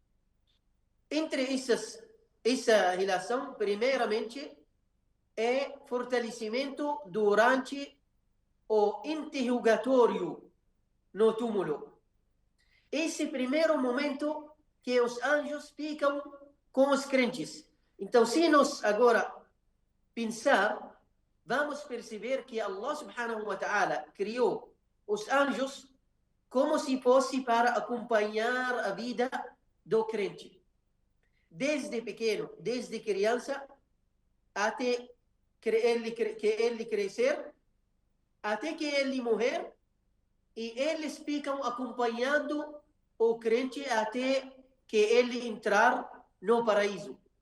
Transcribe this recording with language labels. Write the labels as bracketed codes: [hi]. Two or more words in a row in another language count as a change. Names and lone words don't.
[pt] Entre essa relação, primeiramente, é fortalecimento durante o interrogatório no túmulo. Esse primeiro momento que os anjos ficam com os crentes. Então, se nós agora pensar, vamos perceber que [ar] الله سبحانه وتعالى [pt] criou os anjos como se fosse para acompanhar a vida do crente. Desde pequeno, desde criança, até que ele crescer, até que ele morrer, e eles ficam acompanhando o crente até que ele entrar no paraíso.